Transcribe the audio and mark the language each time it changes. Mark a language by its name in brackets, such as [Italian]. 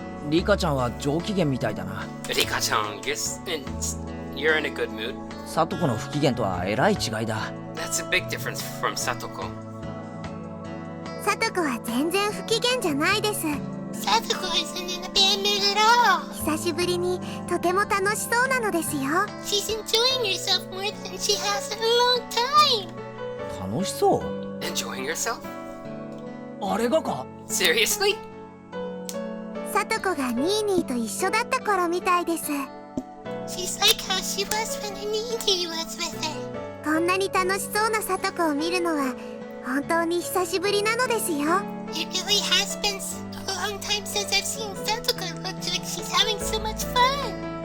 [Japanese] リカちゃんは上機嫌みたいだな。 [English] Rika-chan, you're in a good mood. [Japanese] サトコの不機嫌とはえらい違いだ。 [English] That's a big difference from Satoko. [Japanese] サトコは全然不機嫌じゃないです。 [English] Satoko isn't in a bad mood at all. [Japanese] 久しぶりにとても楽しそうなのですよ。 [English] She's enjoying herself more than she has in a long time. [Japanese] 楽しそう。 [English] Enjoying herself? [Japanese] あれがか？ [English] Seriously? [Japanese] さとこがニーニーと一緒だった頃みたいです。 [English] She's like how she was when her nii-nii was with her. [Japanese] こんなに楽しそうなさとこを見るのは本当に久しぶりなのですよ。 [English] It really has been a long time since I've seen Satoko look like she's having so much fun.